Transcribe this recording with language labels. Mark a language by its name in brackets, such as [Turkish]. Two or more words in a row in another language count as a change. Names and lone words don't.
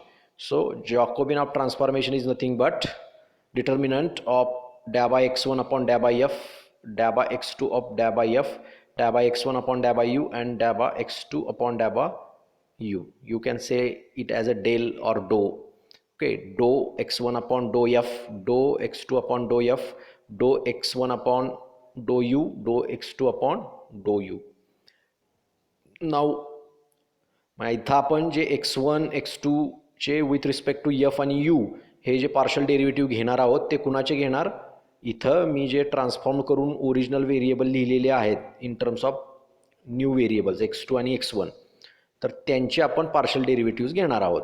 [English] So Jacobian of transformation is nothing but determinant of da by x1 upon da by f, da by x2 of da by f, da by x1 upon da by u, and da by x2 upon da by u. You can say it as a del or dou. Okay, dou x1 upon dou f, dou x2 upon dou f, dou x1 upon dou u, dou x2 upon dou u. [Marathi] Now इथं आपण जे x1 x2 चे [English] with respect to f [Marathi] आणि u हे जे [English] partial derivative [Marathi] घेणार आहोत ते कुणाचे घेणार. इथं मी जे ट्रान्सफॉर्म करून [English] original variable [Marathi] लिहिलेले आहेत [English] in terms of new variables [Marathi] x2 आणि x1, तर त्यांचे आपण [English] partial derivatives [Marathi] घेणार आहोत.